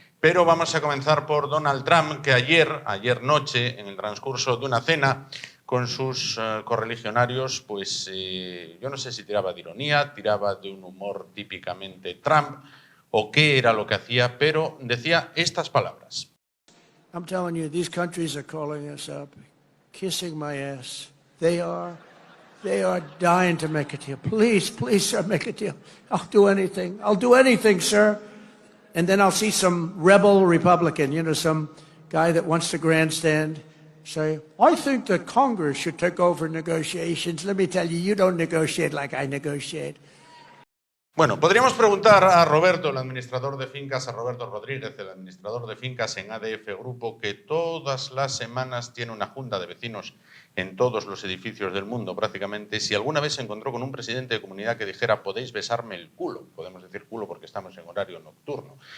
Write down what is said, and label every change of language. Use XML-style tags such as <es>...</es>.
<es>Pero vamos a comenzar por Donald Trump, que ayer noche, en el transcurso de una cena con sus correligionarios, pues yo no sé si tiraba de ironía, tiraba de un humor típicamente Trump, o qué era lo que hacía, pero decía estas palabras.</es> <en>I'm telling you, these countries are calling us up, kissing my ass. They are dying to make a deal. Please, sir, make a deal. I'll do anything, sir. And then I'll see some rebel Republican, some guy that wants to grandstand, say, I think that Congress should take over negotiations. Let me tell you, you don't negotiate like I negotiate.</en> <es>Bueno, podríamos preguntar a Roberto, el administrador de fincas, a Roberto Rodríguez, el administrador de fincas en ADF Grupo, que todas las semanas tiene una junta de vecinos en todos los edificios del mundo prácticamente, si alguna vez se encontró con un presidente de comunidad que dijera podéis besarme el culo, podemos decir culo porque estamos en horario nocturno.</es>